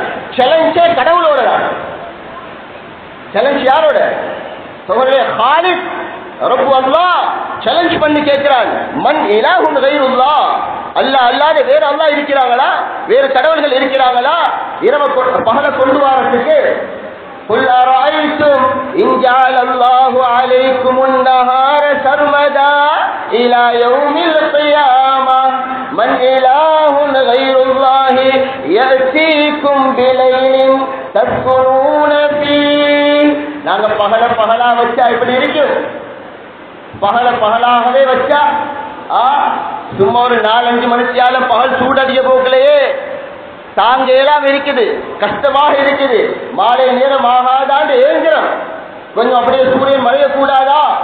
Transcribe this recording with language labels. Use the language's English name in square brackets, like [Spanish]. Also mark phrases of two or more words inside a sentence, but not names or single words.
[Tamil] சேலஞ்சே கடவுளோட. சேலஞ்ச் யாரோட? ஹாலிக் ரப்பு அல்லாஹ் சேலஞ்ச் பண்ணி கேட்கிறான், [Arabic] من إله غير الله, [Tamil] அல்லாஹ் அல்லாத வேற அல்லாஹ் இருக்கிறாங்களா, வேற கடவுள்கள் இருக்கிறாங்களா? இரவு பகல கொண்டு வரத்துக்கு [Arabic] قل أرأيتم إن جعل الله عليكم النهار سرمدا إلى يوم القيامة من إله غير الله يأتيكم بليل تسكنون فيه. [Tamil] நாங்க பகலா வச்சா இப்படி இருக்கும். பகலாகவே வச்சா சும்மா ஒரு 4-5 மணித்தியால பகல் சூடடிய போக்கலையே தாங்க எல்லாம் இருக்குது, கஷ்டமாக இருக்குது. மாலை நேரம் ஆகாதாண்டு ஏங்குறோம், கொஞ்சம் அப்படியே சூரியன் மறையக்கூடாதா?